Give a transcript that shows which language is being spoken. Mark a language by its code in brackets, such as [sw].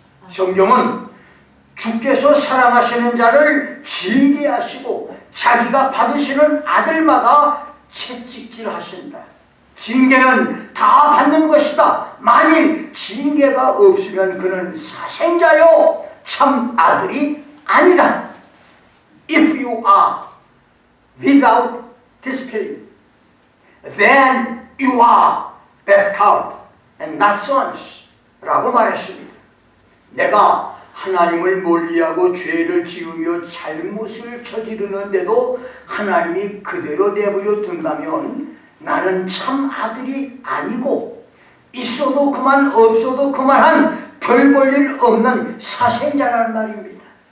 [ko] 성경은 주께서 사랑하시는 자를 징계하시고 자기가 받으시는 아들마다 채찍질하신다. 징계는 다 받는 것이다. 만일 징계가 없으면 그는 사생자요 참 아들이 아니라. [en] If you are without discipline, then you are bastard and not sons [ko] 라고 말했습니다. 내가 하나님을 멀리하고 죄를 지으며 잘못을 저지르는데도 하나님이 그대로 내버려 둔다면 나는 참 아들이 아니고 있어도 그만 없어도 그만한 별 볼 일 없는 사생자란 말입니다.